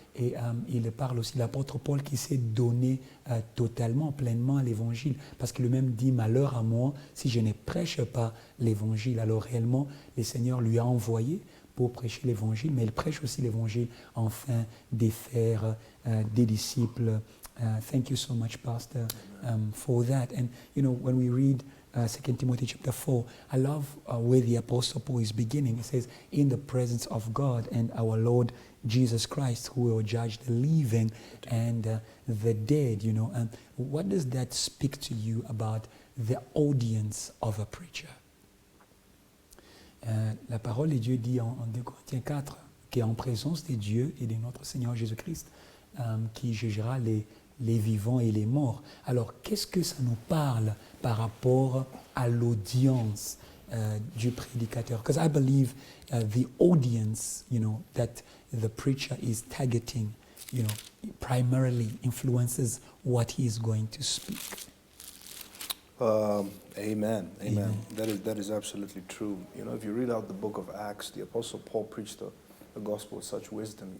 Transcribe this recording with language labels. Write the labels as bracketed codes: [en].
[fr] Et il parle aussi de l'apôtre Paul qui s'est donné totalement, pleinement à l'évangile, parce que lui-même dit, malheur à moi si je ne prêche pas l'évangile. Alors réellement, le Seigneur lui a envoyé pour prêcher l'évangile, mais il prêche aussi l'évangile afin de faire des disciples. [en] Thank you so much, Pastor, for that. And you know, when we read 2 Timothy chapter 4, I love where the Apostle Paul is beginning. It says, in the presence of God and our Lord Jesus Christ, who will judge the living and the dead, you know. And what does that speak to you about the audience of a preacher? [fr] La parole de Dieu dit en 2 Corinthiens 4 qu'en présence de Dieu et de notre Seigneur Jésus-Christ, qui jugera les vivants et les morts. Alors, qu'est-ce que ça nous parle par rapport à l'audience du prédicateur? [en] Because I believe the audience, you know, that the preacher is targeting, you know, primarily influences what he is going to speak. Amen. That is absolutely true. You know, if you read out the book of Acts, the Apostle Paul preached the gospel with such wisdom.